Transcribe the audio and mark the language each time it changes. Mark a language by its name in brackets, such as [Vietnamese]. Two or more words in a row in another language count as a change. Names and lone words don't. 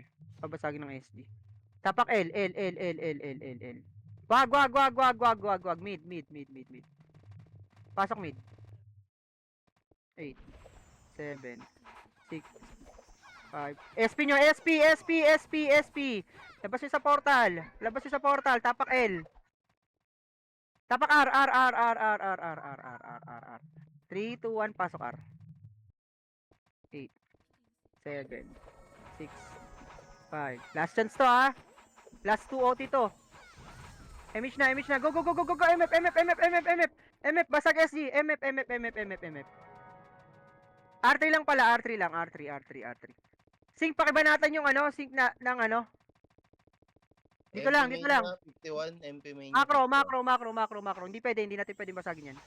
[Filipino] Pabasagin ng SD. Tapak L. Wag. Mid. Pasok mid. 8, 7, 6, 5. SP nyo, SP. Labas nyo sa portal. Tapak L. Tapak R. 3, 2, 1, pasok R. 8, 7, 6, 5. [English] Last chance [Filipino] to ha. Last 2 OT to. MH na. Go. MF. Basag SG. MF. R3 lang pala. R3. Sync, pakibanatan yung ano. Sync na, ng ano. Dito lang. 51, MP main. Macro. Hindi natin pwede basagin yan.